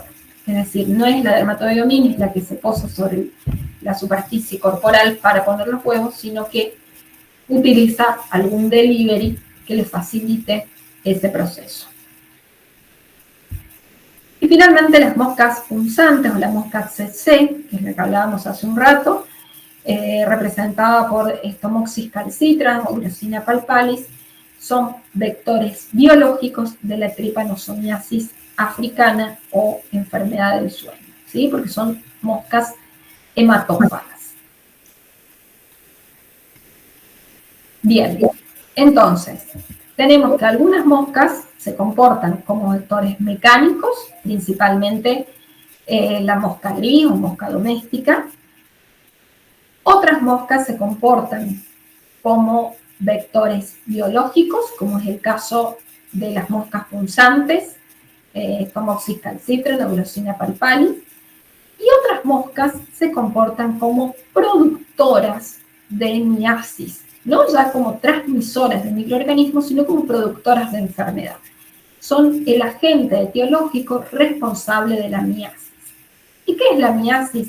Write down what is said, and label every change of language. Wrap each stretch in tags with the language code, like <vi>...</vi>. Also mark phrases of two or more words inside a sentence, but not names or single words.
<es>Es decir, no es la dermatobiominis la que se posa sobre la superficie corporal para poner los huevos, sino que utiliza algún delivery que le facilite ese proceso. Y finalmente las moscas punzantes o la mosca tsetse, que es la que hablábamos hace un rato, representada por Stomoxys calcitra o Glossina palpalis, son vectores biológicos de la trypanosomiasis africana o enfermedad del sueño, ¿sí? Porque son moscas hematófagas. Bien, entonces, tenemos que algunas moscas se comportan como vectores mecánicos, principalmente la mosca gris o mosca doméstica. Otras moscas se comportan como vectores biológicos, como es el caso de las moscas punzantes, Stomoxys calcitra, Glossina palpalis. Y otras moscas se comportan como productoras de miasis, no ya como transmisoras de microorganismos, sino como productoras de enfermedad. Son el agente etiológico responsable de la miasis. ¿Y qué es la miasis?</es>